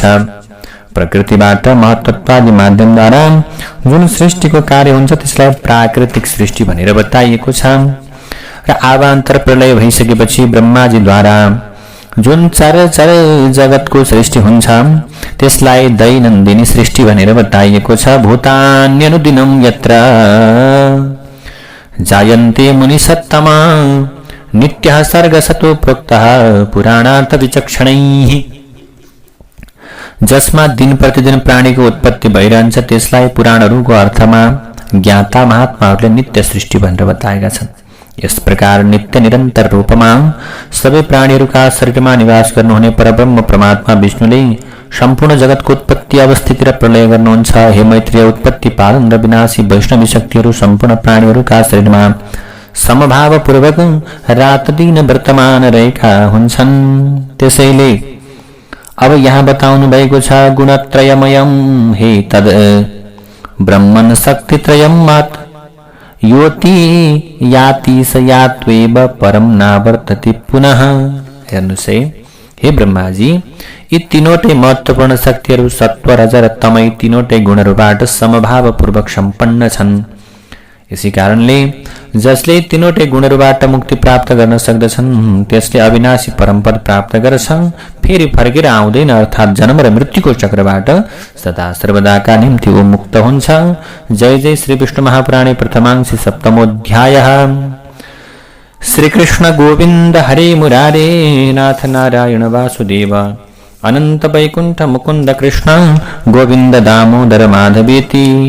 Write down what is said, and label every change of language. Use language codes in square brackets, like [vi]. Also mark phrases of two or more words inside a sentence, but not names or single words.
[ne] प्रकृतिबाट महत्त्वादि माध्यमद्वारा जुन सृष्टिको कार्य हुन्छ त्यसलाई प्राकृतिक सृष्टि भनेर बताइएको छ। र आवान्तर प्रलय भइसकेपछि ब्रह्माजीद्वारा जुन चराचर जगतको सृष्टि हुन्छ त्यसलाई दैनन्दिनी सृष्टि भनेर बताइएको छ। [sa] भूतान्यनुदिनं यत्र जायन्ते मुनिसत्तमा नित्यः सर्गसतो प्रोक्तः पुराणार्थ विचक्षणैः। [ne] जसमा दिन प्रतिदिन प्राणीको उत्पत्ति भइरहन्छ त्यसलाई पुराणहरूको अर्थमा ज्ञाता महात्माहरूले नित्य सृष्टि भनेर बताएका छन्। यस प्रकार नित्य निरन्तर रूपमा सबै प्राणीहरूका शरीरमा निवास गर्नुहुने परब्रह्म परमात्मा विष्णुले सम्पूर्ण जगतको उत्पत्ति, अवस्थिति र प्रलय गर्नुहुन्छ। हे मैत्रेय, उत्पत्ति, पालन र विनाशी वैष्णवी शक्तिहरू सम्पूर्ण प्राणीहरूका शरीरमा समभावपूर्वक रात दिन वर्तमान रहेका हुन्छन्। त्यसैले अब यहाँ बताउनु भएको छ [sa] गुणत्रयमयम् हे तद ब्रह्मन् शक्तित्रयम् मात् योति याति स यात्वेव परम नावर्तति पुनः। [ne] हेर्नुस् हे ब्रह्माजी, यी तीनवटै महत्त्वपूर्ण शक्तिहरू सत्व, रज र तमय तीनवटै गुणहरूबाट समभावपूर्वक सम्पन्न छन्। यसै कारणले जसले तीनवटै गुणहरूबाट मुक्ति प्राप्त गर्न सक्दछन् त्यसले अविनाशी परमपद प्राप्त गर्छ, फेरि फर्केर आउँदैन अर्थात् जन्म र मृत्युको चक्रबाट सदा सर्वदाका निम्ति ऊ मुक्त हुन्छ। [sa] जय जय श्री विष्णु महापुराणे प्रथमांश सप्तमोऽध्यायः। श्री कृष्ण गोविन्द हरे मुरारे नाथ नारायण वासुदेव अनंत वैकुंठ मुकुंद कृष्ण गोविंद दामोदर माधवेति।